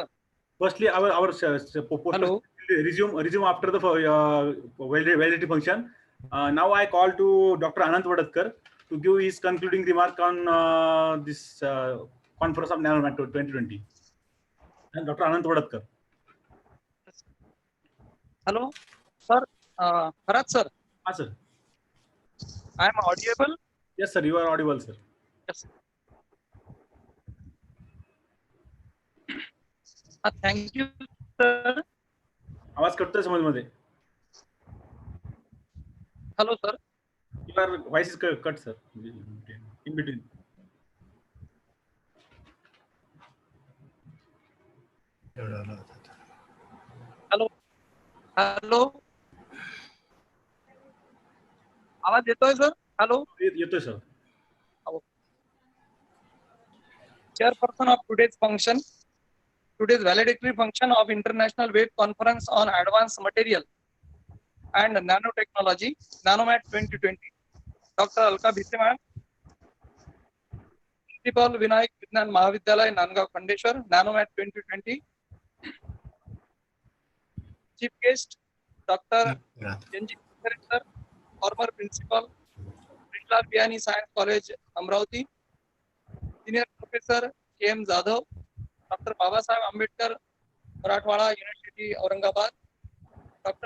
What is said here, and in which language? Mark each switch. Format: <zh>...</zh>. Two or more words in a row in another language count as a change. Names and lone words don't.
<en>Firstly, our Hello. resume after the validity function. Now I call to Dr. Anant Vadatkar to give his concluding remark on this conference of NANOMAT 2020. And Dr. Anant Vadatkar. Hello, sir. Bharat sir. Yes, sir. I am audible? Yes, sir. You are audible, sir. Yes. Thank you, sir.</en> <mr>आवाज कटतोय समजमध्ये.</mr> <en>Hello, sir. Your voice is cut, sir. In between. Hello. Hello.</en> <mr>आवाज येतोय सर? Hello. येतोय sir.</mr> <en>Chairperson of today's function, today's valedictory function of International Wave Conference on Advanced Material and Nanotechnology, NANOMAT 2020, Dr. Alka Bhise ma'am, Principal Vinayak Vignan Mahavidyalaya, Nandgaon, Khandeshwar, NANOMAT 2020, Chief Guest, Dr. N.G. sir, former Principal, Krishna Biyani Science College, Amravati, Senior Professor K.M. Jadhav, Dr. Babasaheb Ambedkar, Marathwada University, Aurangabad, Dr.</en>